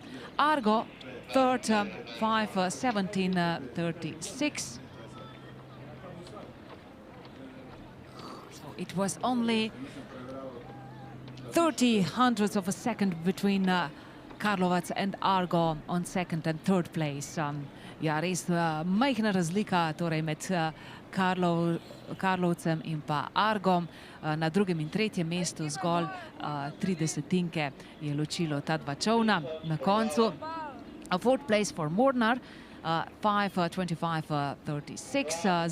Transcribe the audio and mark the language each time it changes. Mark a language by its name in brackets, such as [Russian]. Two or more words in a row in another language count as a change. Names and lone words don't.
[English] Argo third, 5:17:36. So it was only 30 hundredths of a second between Karlovac and Argo on second and third place. [Slovenian] Ja, res majhna razlika torej med Karlovcem in pa Argom. Na drugem in tretjem mestu zgolj 30 je ločilo ta dva čovna na koncu. [English] A fourth place for Mornar, 5:25:36.